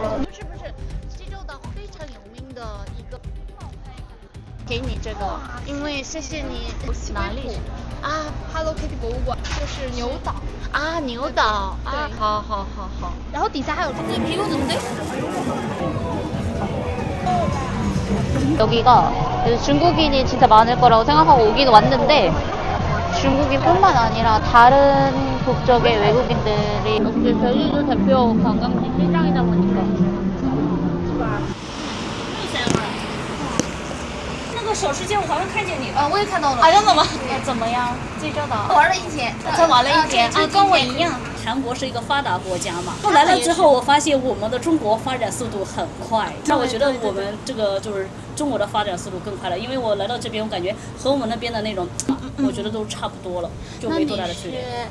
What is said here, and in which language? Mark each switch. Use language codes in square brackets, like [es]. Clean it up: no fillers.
[zh] 不是，济州岛非常有名的一个。给你这个，因为谢谢你。哪里？啊 Hello Kitty 博物馆，就是牛岛。啊，牛岛。对，好。然后底下还有这 [ko] 비 오는데? 여기가 중국인이 진짜 많을 거라고 생각하고 오긴 왔는데, 중국인뿐만 아니라 다른 국적의 외국인들이 역시 제주도 대표 관광지 시장이다 보니까 [zh] 那个小吃街我好像看见你了。我也看到了。啊，真的吗？怎么样？济州岛玩了一天，才玩了一天啊，跟我一样。韩国是一个发达国家嘛，后来了之后，我发现我们的中国发展速度很快。那我觉得我们这个就是中国的发展速度更快了，因为我来到这边，我感觉和我们那边的那种，我觉得都差不多了，就没多大的区别。